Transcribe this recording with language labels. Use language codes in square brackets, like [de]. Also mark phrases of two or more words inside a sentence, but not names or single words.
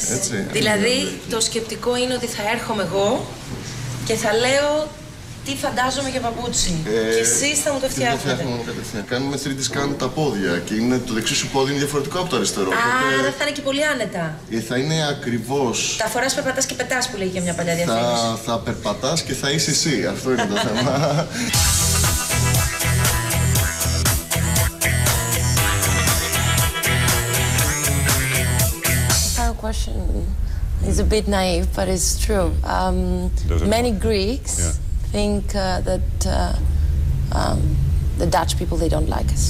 [el] Δηλαδή το σκεπτικό είναι ότι θα έρχομαι εγώ και θα λέω τι φαντάζομαι για παπούτσι. Και εσείς θα μου το φτιάχνετε. Κάνουμε 3D scan τα πόδια και το δεξί σου πόδι είναι διαφορετικό από το αριστερό. Άρα θα είναι και πολύ άνετα. Θα είναι ακριβώς. Τα φοράς, περπατάς και πετάς που λέγει και μια παλιά διαφήμιση. Θα περπατάς και θα είσαι εσύ. Αυτό είναι το θέμα. [en] Question is a bit naive, but it's true. Many Greeks think that the Dutch people, they don't like us.